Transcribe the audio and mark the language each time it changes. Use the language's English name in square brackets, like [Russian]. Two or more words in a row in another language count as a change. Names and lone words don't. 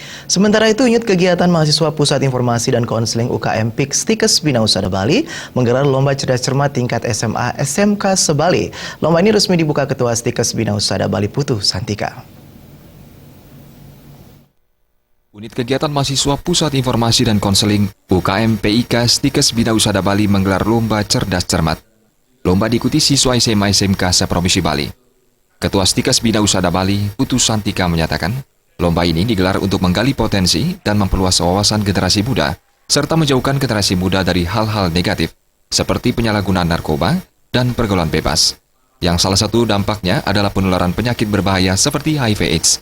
[Indonesian] Sementara itu, unit kegiatan mahasiswa Pusat Informasi dan Konseling UKM PIK Stikes Bina Usada Bali menggelar lomba cerdas cermat tingkat SMA SMK Sebali. Lomba ini resmi dibuka Ketua Stikes Bina Usada Bali Putu Santika. Unit kegiatan mahasiswa Pusat Informasi dan Konseling UKM PIK Stikes Bina Usada Bali menggelar lomba cerdas cermat. Lomba diikuti siswa SMA SMK seprovinsi Bali. Ketua Stikes Bina Usada Bali Putu Santika menyatakan, lomba ini digelar untuk menggali potensi dan memperluas wawasan generasi muda, serta menjauhkan generasi muda dari hal-hal negatif, seperti penyalahgunaan narkoba dan pergaulan bebas. Yang salah satu dampaknya adalah penularan penyakit berbahaya seperti HIV/AIDS.